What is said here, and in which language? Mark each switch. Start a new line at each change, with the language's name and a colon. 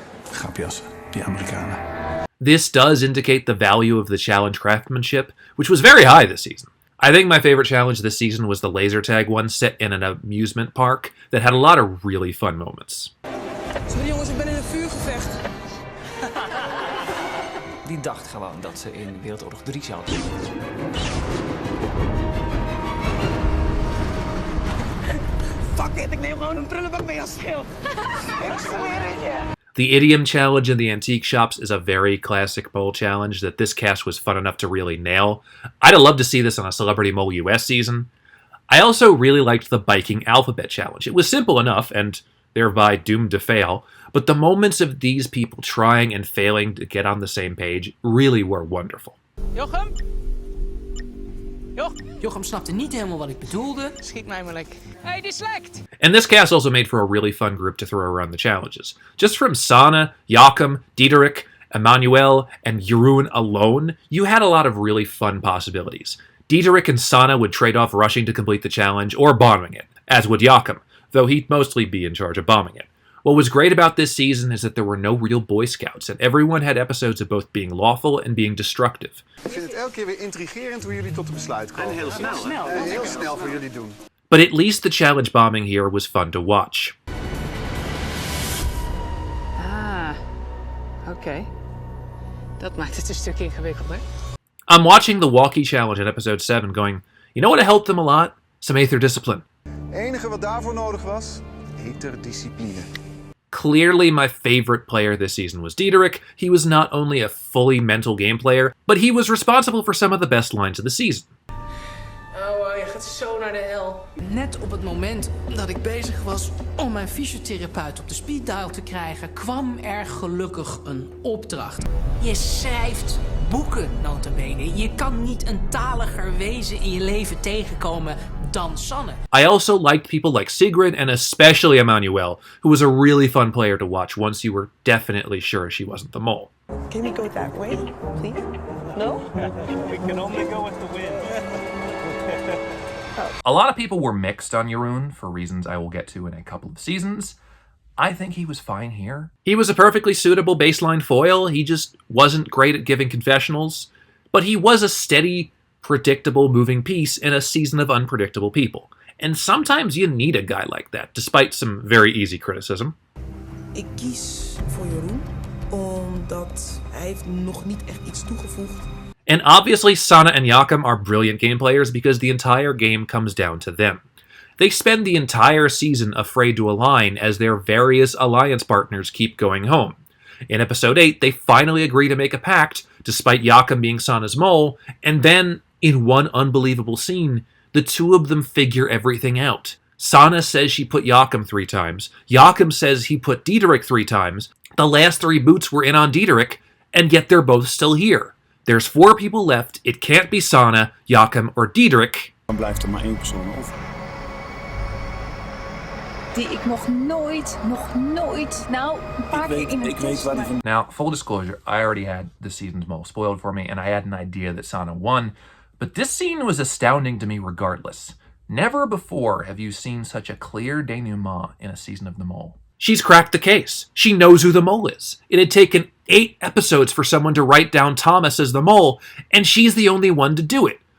Dutch: Grapjas, die Amerikanen.
English: This does indicate the value of the challenge craftsmanship, which was very high this season. I think my favorite challenge this season was the laser tag one set in an amusement park that had a lot of really fun moments.
Dutch: Sorry jongens, ik ben in een vuurgevecht. Die dacht gewoon dat ze in Wereldoorlog 3 zaten. Fuck it, ik neem gewoon een prullenbak mee als schild. Ik zweer het je.
English: The idiom challenge in the antique shops is a very classic mole challenge that this cast was fun enough to really nail. I'd have loved to see this on a Celebrity Mole US season. I also really liked the biking alphabet challenge. It was simple enough, and thereby doomed to fail, but the moments of these people trying and failing to get on the same page really were wonderful.
Dutch: Jochem? Jochem snapte niet helemaal wat ik bedoelde. Schiet mij maar lekker. Hey, dyslect!
English: And this cast also made for a really fun group to throw around the challenges. Just from Sana, Jochem, Diederik, Emmanuel, and Jeroen alone, you had a lot of really fun possibilities. Diederik and Sana would trade off rushing to complete the challenge or bombing it, as would Jochem, though he'd mostly be in charge of bombing it. What was great about this season is that there were no real Boy Scouts, and everyone had episodes of both being lawful and being destructive.
Dutch: Ik vind het elke keer weer intrigerend hoe jullie tot de besluit komen. En heel snel. Heel snel voor jullie doen.
English: But at least the challenge bombing here was fun to watch.
Dutch: Ah, oké. Dat maakt het een stuk ingewikkelder.
English: I'm watching the walkie challenge in episode 7 going, you know what helped them a lot? Some aether discipline.
Dutch: Het enige wat daarvoor nodig was, eterdiscipline.
English: Clearly my favorite player this season was Diederik. He was not only a fully mental game player, but he was responsible for some of the best lines of the season.
Dutch: Oh, je gaat zo naar de hel. Net op het moment dat ik bezig was om mijn fysiotherapeut op de speed dial te krijgen, kwam er gelukkig een opdracht. Je schrijft boeken, nota bene. Je kan niet een taliger wezen in je leven tegenkomen dan Sanne.
English: I also liked people like Sigrid and especially Emmanuel, who was a really fun player to watch once you were definitely sure she wasn't the mole. Can we go that way, please? No? We can only go with the wind. A lot of people were mixed on Jeroen for reasons I will get to in a couple of seasons. I think he was fine here. He was a perfectly suitable baseline foil. He just wasn't great at giving confessionals, but he was a steady, predictable moving piece in a season of unpredictable people. And sometimes you need a guy like that, despite some very easy criticism.
Dutch: Ik kies voor Jeroen, omdat hij heeft nog niet echt iets toegevoegd.
English: And obviously Sanne and Jochem are brilliant game players because the entire game comes down to them. They spend the entire season afraid to align as their various alliance partners keep going home. In episode 8, they finally agree to make a pact, despite Jochem being Sanne's mole, and then, in one unbelievable scene, the two of them figure everything out. Sanne says she put Jochem 3 times, Jochem says he put Diederik 3 times, the last 3 boots were in on Diederik, and yet they're both still here. There's 4 people left, it can't be Sanne, Jochem, or Diederik.
Dutch: Dan blijft er maar 1 persoon over. Die ik nog nooit, nou, een paar keer in een test...
English: Now, full disclosure, I already had the season's mole spoiled for me, and I had an idea that Sanne won, but this scene was astounding to me regardless. Never before have you seen such a clear denouement in a season of The Mole. She's cracked the case. She knows who the mole is. It had taken 8 episodes for someone to write down Thomas as the mole, and she's the only one to do it.